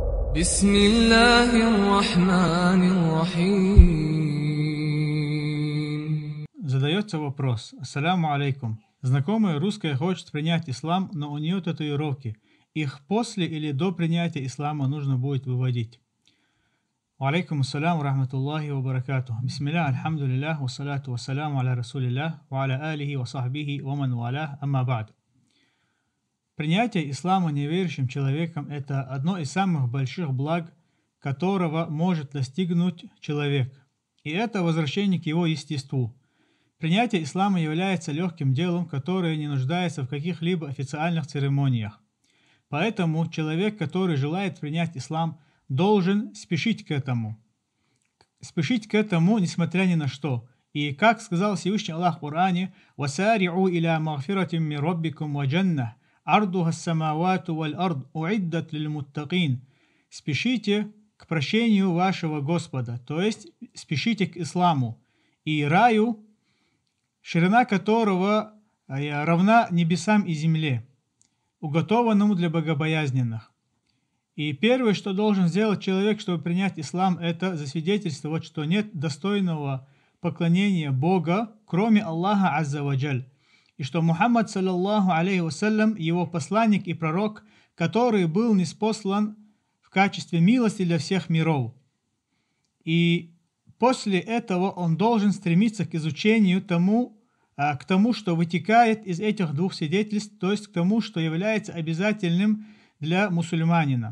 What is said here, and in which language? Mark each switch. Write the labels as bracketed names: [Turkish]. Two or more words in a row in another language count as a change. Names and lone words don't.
[Arabic] بسم الله الرحمن الرحيم. [Russian] Задается вопрос. [Arabic] السلام عليكم. [Russian] Знакомая русская хочет принять ислам, но у нее татуировки. Их после или до принятия ислама нужно будет выводить. [Arabic] عليكم السلام ورحمة الله وبركاته. بسم الله، الحمد لله، والصلاة والسلام على رسول الله، وعلى آله وصحبه ومن والاه، أما بعد. [Russian] Принятие ислама неверующим человеком – это одно из самых больших благ, которого может достигнуть человек. И это возвращение к его естеству. Принятие ислама является легким делом, которое не нуждается в каких-либо официальных церемониях. Поэтому человек, который желает принять ислам, должен спешить к этому. Спешить к этому, несмотря ни на что. И как сказал Всевышний Аллах в Коране, [Arabic] «وسارعوا إلى مغفرة من ربكم وجنة عرضها السماوات والأرض أعدت للمتقين». [Russian] Спешите к прощению вашего Господа, то есть спешите к исламу и раю, ширина которого равна небесам и земле, уготованному для богобоязненных. И первое, что должен сделать человек, чтобы принять ислам, это засвидетельствовать, что нет достойного поклонения Бога, кроме Аллаха [Arabic] عز وجل, [Russian] и что Мухаммад, [Arabic] صلى الله عليه وسلم, [Russian] его посланник и пророк, который был ниспослан в качестве милости для всех миров. И после этого он должен стремиться к изучению к тому, что вытекает из этих двух свидетельств, то есть к тому, что является обязательным для мусульманина.